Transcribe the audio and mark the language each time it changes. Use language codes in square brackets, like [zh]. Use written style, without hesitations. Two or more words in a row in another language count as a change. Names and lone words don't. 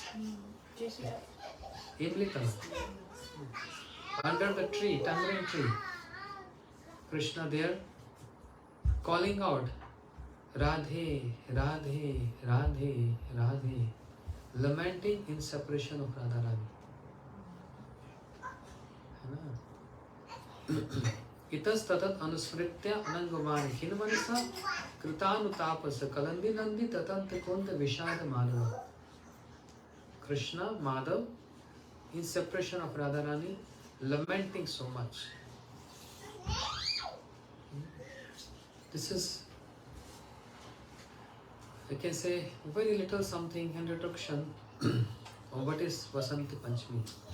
[en] Imlita. Under the tree, tamarind tree. Krishna there calling out Radhe, Radhe, Radhe, Radhe, lamenting in separation of Radharani. [sa] Itas tatat anusmritya anangvamani khinmanasa kritanutapasa kalandi nandi tatant konta vishada madhava. [en] Krishna, Madhav, in separation of Radharani, lamenting so much. This is, I can say, very little something introduction on what is Vasanta Panchami.